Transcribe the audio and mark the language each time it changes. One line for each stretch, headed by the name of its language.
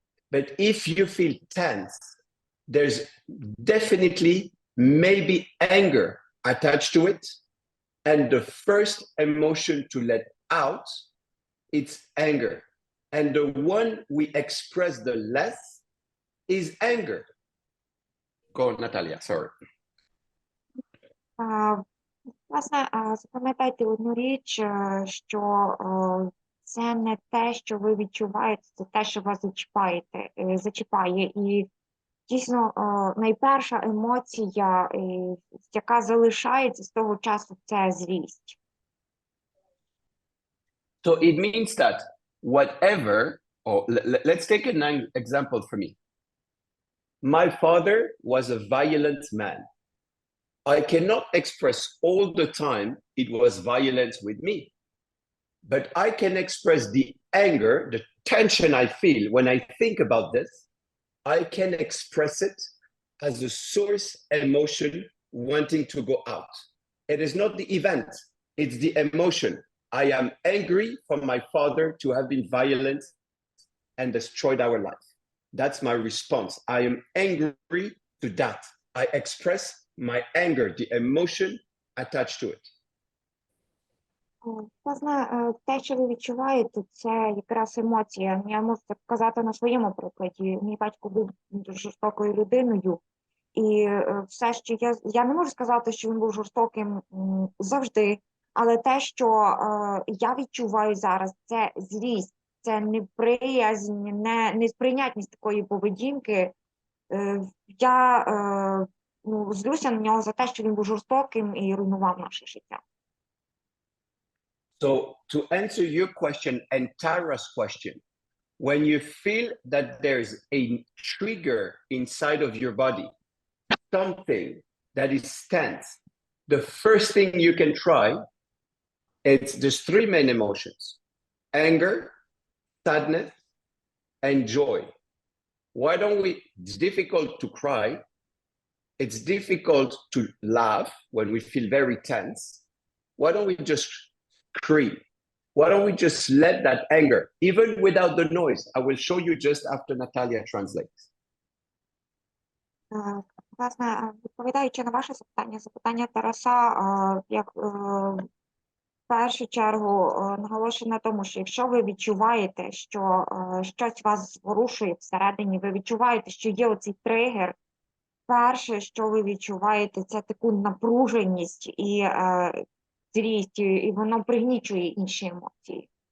English: But if you feel tense, there's definitely maybe anger attached to it. And the first emotion to let out, it's anger. And the one we express the less is anger. Go, Natalia, sorry.
Ukrainian: Власне, запам'ятайте одну річ, що це не те, що ви відчуваєте, це те, що вас зачіпає. І дійсно, найперша емоція, яка залишається з того часу, це злість.
English: So it means that whatever, or let's take an example for me. My father was a violent man. I cannot express all the time it was violence with me, but I can express the anger, the tension I feel when I think about this. I can express it as a source emotion wanting to go out. It is not the event, it's the emotion. I am angry for my father to have been violent and destroyed our life. That's my response. I am angry to that. I express my anger, the emotion attached to it.
Ukrainian: Власне, те, що ви відчуваєте, це якраз емоція. Я можу це показати на своєму прикладі. Мій батько був дуже жорстокою людиною, і все, що я не можу сказати, що він був жорстоким завжди, але те, що я відчуваю зараз, це злість, це неприязнь, несприйнятність такої поведінки. Я злюся на нього за те, що він був жорстоким і руйнував наше життя.
English: So to answer your question and Tara's question, when you feel that there's a trigger inside of your body, something that is tense, the first thing you can try, there's 3 main emotions: anger, sadness, and joy. Why don't it's difficult to cry, it's difficult to laugh when we feel very tense. Why don't we just scream? Why don't we just let that anger, even without the noise? I will show you just after Natalia translates.
Ukrainian: Власне, відповідаючи на ваше запитання Тараса, як в першу чергу наголошую на тому, що якщо ви відчуваєте, що щось вас зворушує всередині, ви відчуваєте, що є оцей тригер, перше, що ви відчуваєте, це таку напруженість і злість, і воно пригнічує інші емоції.